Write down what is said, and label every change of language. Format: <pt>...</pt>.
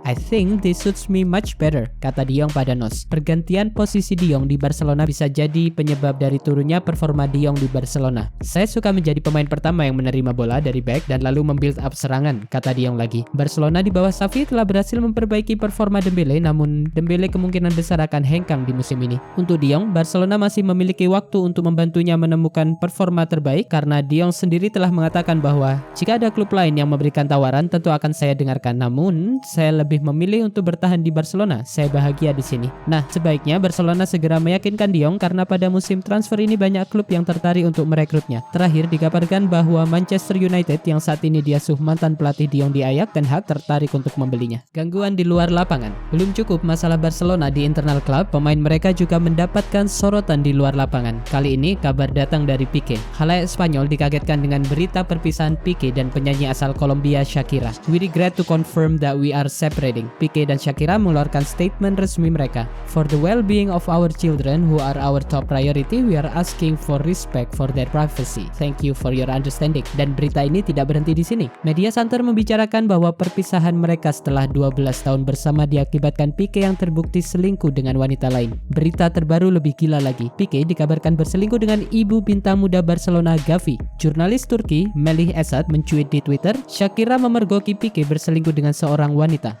<en>I think this suits me much better," kata de Jong pada NOS.</en> <id>Pergantian posisi de Jong di Barcelona bisa jadi penyebab dari turunnya performa de Jong di Barcelona. "Saya suka menjadi pemain pertama yang menerima bola dari back dan lalu membuild up serangan," kata de Jong lagi. Barcelona di bawah Xavi telah berhasil memperbaiki performa Dembele, namun Dembele kemungkinan besar akan hengkang di musim ini. Untuk de Jong, Barcelona masih memiliki waktu untuk membantunya menemukan performa terbaik karena de Jong sendiri telah mengatakan mengatakan bahwa jika ada klub lain yang memberikan tawaran tentu akan saya dengarkan, namun saya lebih memilih untuk bertahan di Barcelona. Saya bahagia di sini. Nah, sebaiknya Barcelona segera meyakinkan De Jong karena pada musim transfer ini banyak klub yang tertarik untuk merekrutnya. Terakhir dikabarkan bahwa Manchester United yang saat ini diasuh mantan pelatih De Jong di Ajax, Ten Hag tertarik untuk membelinya. Gangguan di luar lapangan. Belum cukup masalah Barcelona di internal klub, pemain mereka juga mendapatkan sorotan di luar lapangan. Kali ini kabar datang dari Piqué. Khalayak Spanyol dikagetkan dengan berita perpisahan Piqué dan penyanyi asal Kolombia Shakira.</id> <en>We regret to confirm that we are separating.</en> <id>Piqué dan Shakira mengeluarkan statement resmi mereka.</id> <en>For the well-being of our children who are our top priority, we are asking for respect for their privacy. Thank you for your understanding.</en> <id>Dan berita ini tidak berhenti di sini. Media santer membicarakan bahwa perpisahan mereka setelah 12 tahun bersama diakibatkan Piqué yang terbukti selingkuh dengan wanita lain. Berita terbaru lebih gila lagi. Piqué dikabarkan berselingkuh dengan ibu bintang muda Barcelona Gavi. Jurnalis Turki Melih Esat mencuit di Twitter, Shakira memergoki Piqué berselingkuh dengan seorang wanita.</id>